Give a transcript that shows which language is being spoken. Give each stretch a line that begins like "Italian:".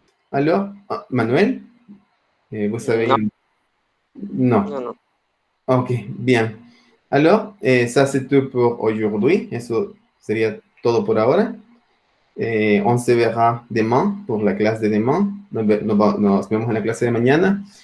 French: Alors, Manuel, vous savez...
Spanish: No. No. Ok, bien.
French: Alors, ça c'est tout pour aujourd'hui.
Spanish: Eso sería todo por ahora.
French: On se verra demain pour la clase de demain.
Spanish: Nos vemos en la clase de mañana.